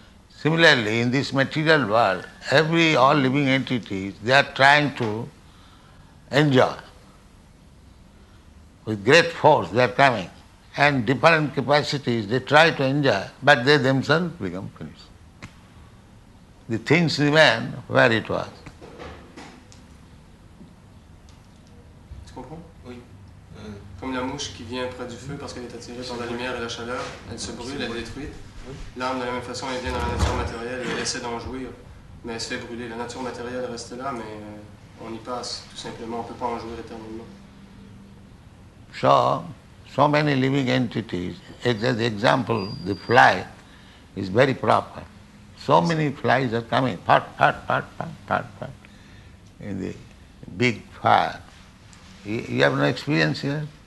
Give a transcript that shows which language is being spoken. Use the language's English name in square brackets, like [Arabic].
[English] Similarly, in this material world, all living entities, they are trying to enjoy. With great force they are coming, and different capacities they try to enjoy, but they themselves become finished. The things remain where it was. [French] Tu comprends? Oui. Comme la mouche qui vient près du feu parce qu'elle est attirée par la lumière et la chaleur, elle se brûle, elle est détruite. L'âme, de la même façon, elle vient dans la nature matérielle et elle essaie d'en jouir, mais elle se fait brûler. La nature matérielle reste là, mais on y passe, tout simplement. On ne peut pas en jouir éternellement. [English] So many living entities, as the example, the fly is very proper. So many flies are coming, pat, in the big fire. You have no experience here?